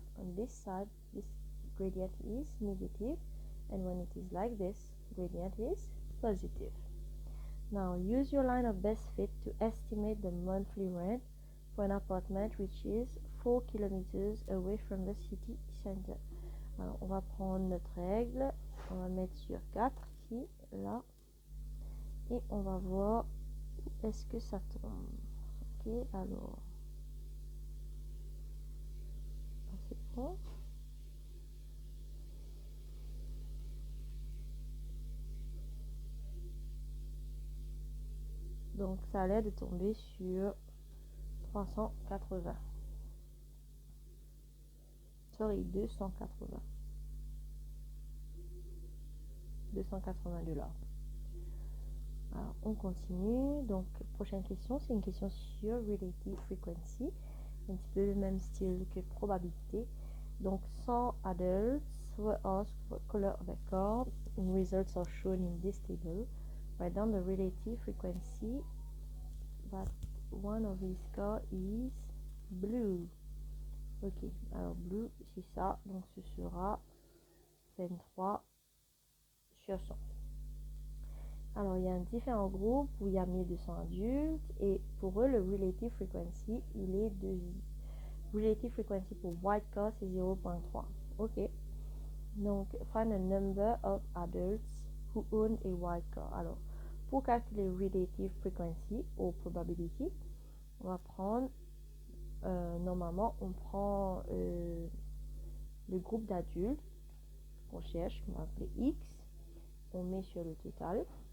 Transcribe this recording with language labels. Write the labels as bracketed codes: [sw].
[en] On this side, this gradient is negative, and when it is like this, gradient is positive. Now, use your line of best fit to estimate the monthly rent for an apartment which is 4 kilometers away from the city center. [fr] Alors, on va prendre notre règle, on va mettre sur 4 ici, là, et on va voir où est-ce que ça tombe. Ok, alors, c'est bon. Donc, ça a l'air de tomber sur 380. [en] Sorry, 280. [fr] 280 $. Alors, on continue. Donc, prochaine question, c'est une question sur relative frequency. Un petit peu le même style que probabilité. [en] Donc, 100 adults were asked what color of a car. Results are shown in this table. Write down the relative frequency that one of these cars is blue. [fr] Ok, alors blue, c'est ça. Donc, ce sera 23 sur 100. Alors, il y a un différent groupe où il y a 1200 adultes et pour eux, le relative frequency, il est de... Relative frequency pour white car, c'est 0.3. Ok. [en] Donc, find a number of adults who own a white car. [fr] Alors, pour calculer relative frequency ou probability, on va prendre, normalement, on prend le groupe d'adultes qu'on cherche, qu'on va appeler X, on met sur le total.